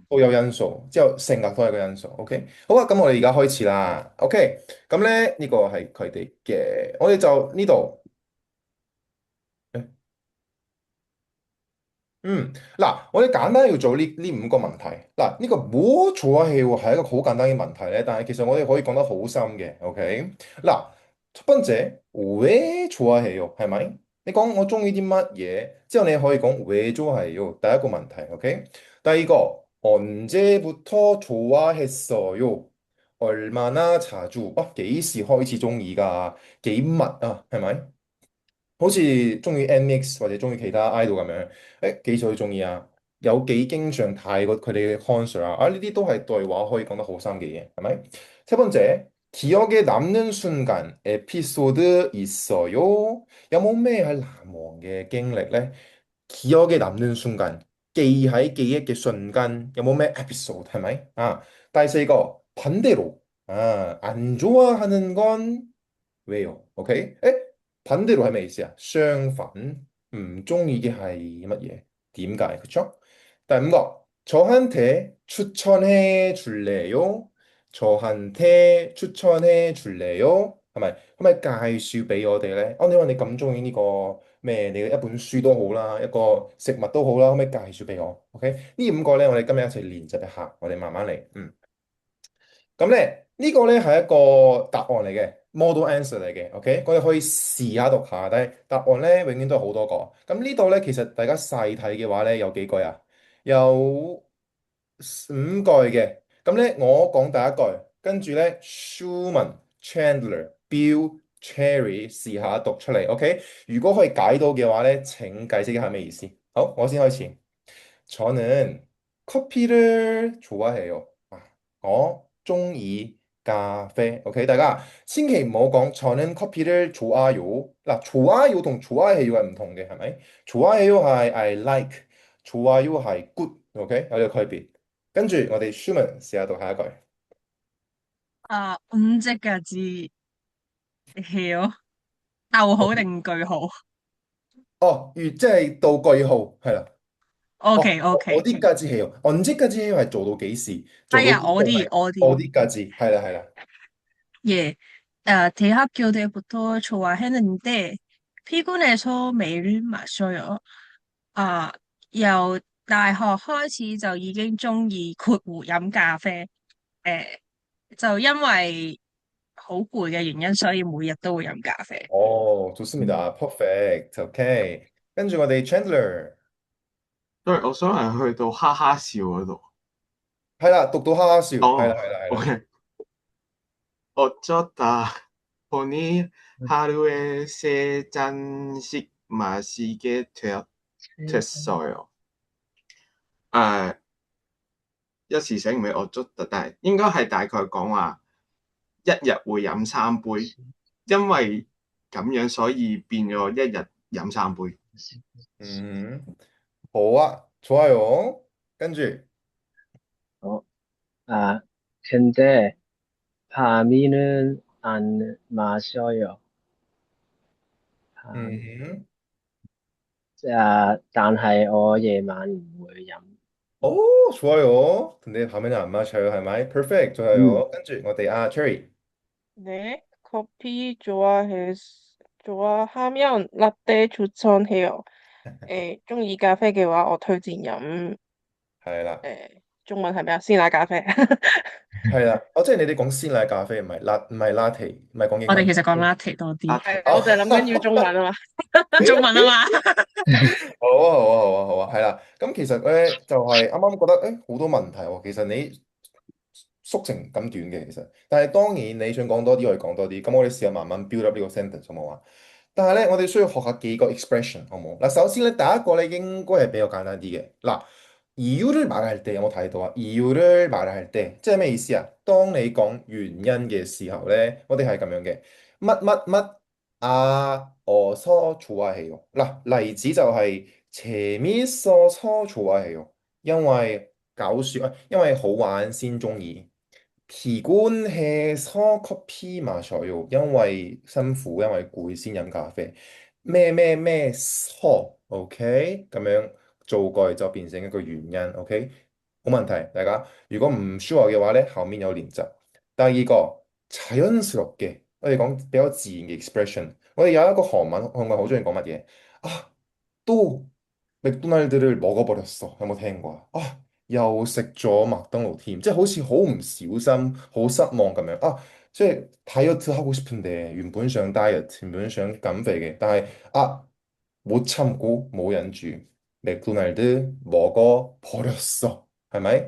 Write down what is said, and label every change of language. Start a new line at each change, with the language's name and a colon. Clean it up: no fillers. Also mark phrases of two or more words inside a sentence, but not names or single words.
Cantonese: 都有因素，之後性格都係個因素。OK，好啊，咁我哋而家開始啦。OK，咁咧呢個係佢哋嘅，我哋就呢度。嗱，我哋簡單要做呢五個問題。嗱，呢個冇錯啊，係一個好簡單嘅問題咧，但係其實我哋可以講得好深嘅。OK，
Korean: 嗱，첫 번째， 왜 좋아해요？ 係咪？
Cantonese: 你講我中意啲乜嘢，之後你可以講
Korean: 왜 좋아해요？
Cantonese: 第一個問題，OK。第二個，
Korean: 언제부터 좋아했어요？ 얼마나 자주？
Cantonese: 幾時開始中意㗎？幾密啊？係咪？好似中意 NMIX 或者中意其他 idol 咁樣，幾歲中意啊？有幾經常睇過佢哋嘅 concert啊？呢啲都係對話可以講得好深嘅嘢，係咪？
Korean: 세 번째， 기억에 남는 순간 에피소드 있어요？
Cantonese: 有冇咩係難忘嘅經歷咧？
Korean: 기억에 남는 순간，
Cantonese: 記喺記憶嘅瞬間，有冇咩 episode 係咪？
Korean: 第四個 반대로， 안 좋아하는 건 왜요?
Cantonese: OK？반대로 係咩意思啊？相反，唔中意嘅係乜嘢？
Korean: 點解？그쵸？第五個，저한테 추천해 줄래요？ 저한테 추천해 줄래요？ 係咪？
Cantonese: 可唔可以介紹俾我哋咧？你話你咁中意呢個咩？你嘅一本書都好啦，一個食物都好啦，可唔可以介紹俾我？OK？呢五個咧，我哋今日一齊練習一下，我哋慢慢嚟。咁咧呢個咧係一個答案嚟嘅，model answer 嚟嘅，OK，我哋可以試下讀下，但係答案咧永遠都係好多個。咁呢度咧其實大家細睇嘅話咧有幾句啊？有五句嘅。咁咧我講第一句，跟住咧 Schumann、Chandler、Bill、Cherry 試下讀出嚟，OK？如果可以解到嘅話咧，請解釋一下咩意思。好，我先開始。
Korean: 저는 커피를 좋아해요.
Cantonese: 我中意咖啡。OK，大家千祈唔好講
Korean: 저는 커피를 좋아요。
Cantonese: 嗱，좋아요同좋아해요 係唔同嘅，係咪？좋아해요係
English: I like，
Cantonese: 좋아요 係 good。OK，有呢個區別。跟住我哋 Schumann 試下讀下一句。
Korean: 언제까지 해요？
Cantonese: 逗號定句號哦，即係到句號，係啦。？OK 我 OK。啲價字係언제까지係做到幾時？做到係啊，邊個係我啲價字，係啦係啦。
Korean: 예, 대학교 때부터 좋아했는데 피곤해서 매일 마셔요. 아,
Cantonese: 由大學開始就已經中意括弧飲咖啡，就因為好攰嘅原因，所以每日都會飲咖啡。 좋습니다. Perfect. OK。跟住我哋 Chandler。因為我想係去到哈哈笑嗰度。係啦，讀到哈哈笑，係啦哦係啦係啦。
Korean: ，OK。어쩌다 보니 하루에 세 잔씩 마시게 됐어요.
Cantonese: 誒、一時醒唔起我捉得，但係應該係大概講話一日會飲三杯，因為咁樣所以變咗一日飲三杯。好啊，좋아요。跟住
Korean: 好 근데 밤에는 안 마셔요. 嗯
Cantonese: 但係我夜晚唔會飲。
Korean: 좋아요。 근데 밤에는 안 마셔요，
Cantonese: 係咪 Perfect。 좋아요。跟住我哋 Cherry。
Korean: 네, 커피 좋아하면 라떼 추천해요.
Cantonese: 中意咖啡嘅話，我推薦飲係啦中文係咩啊？鮮奶咖啡。係啦。即係你哋講鮮奶咖啡，唔係 latte，唔係講英文。我哋其實講 latte 多啲，我就係諗緊要中文啊嘛。中文啊嘛。好啊，好啊，好啊，好啊，係啦。咁其實咧就係啱啱覺得好多問題喎。其實你縮成咁短嘅，其實，但係當然你想講多啲，可以講多啲。咁我哋試下慢慢
English: build up
Cantonese: 呢個 sentence 好冇啊？但係咧，我哋需要學下幾個 expression 好冇？嗱，首先咧，第一個咧應該係比較簡單啲嘅。嗱，
Korean: 이유를 말할 때
Cantonese: 有冇睇到啊？
Korean: 이유를 말할 때
Cantonese: 即係咩意思啊？當你講原因嘅時候咧，我哋係咁樣嘅，乜乜乜
Korean: 어서 좋아해요。
Cantonese: 嗱，例子就係
Korean: 재밌어서 좋아해요，
Cantonese: 因為搞笑啊，因為好玩先中意。
Korean: 피곤해서 커피 마셔요，
Cantonese: 因為辛苦，因為攰先飲咖啡。咩咩咩서 OK，咁樣做句就變成一個原因，OK，冇問題。大家如果唔 sure 嘅話咧，後面有練習。第二個자연스럽게，我哋講比較自然嘅 expression。我哋有一個韓文好中意講乜嘢啊？
Korean: 또 맥도날드를 먹어버렸어。
Cantonese: 有冇聽過啊？啊，又食咗麥當勞添，即係好似好唔小心、好失望咁樣啊！即係
Korean: 다이어트 하고 싶은데
Cantonese: 原本想 diet，原本想減肥嘅，但係
Korean: 못 참고
Cantonese: 冇忍住，
Korean: 맥도날드 먹어버렸어，
Cantonese: 係咪？